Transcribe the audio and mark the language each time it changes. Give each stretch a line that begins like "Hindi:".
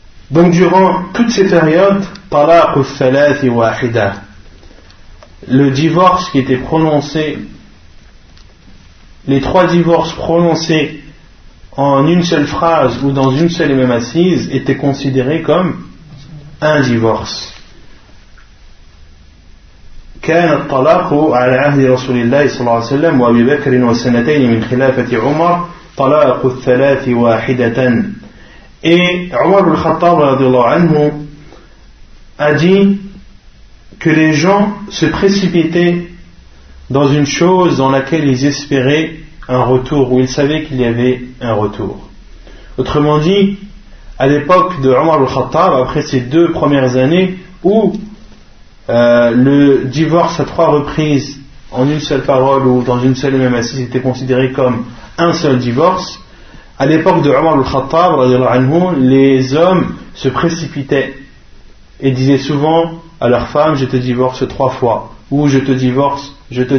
French: Donc durant toutes ces périodes,
Arabic: talaq al-thalath wahida,
French: le divorce qui était prononcé, les 3 divorces prononcés en une seule phrase ou dans une seule et même assise étaient considérés comme un divorce.
Arabic: كان الطلاق على عهد رسول الله صلى الله عليه وسلم وابي بكر وسنتين من خلافة عمر طلاق الثلاث واحدة.
French: Et عمر بن الخطاب
Arabic: رضي الله عنه
French: a dit que les gens se précipitaient dans une chose dans laquelle ils espéraient un retour, ou ils savaient qu'il y avait un retour. Autrement dit, à l'époque de عمر بن الخطاب, après ces 2 premières années où le divorce à 3 reprises en une seule parole ou dans une seule et même assise était considéré comme un seul divorce, à l'époque de Omar al-Khattab, les hommes se précipitaient et disaient souvent à leur femme, je te divorce 3 fois, ou je te divorce,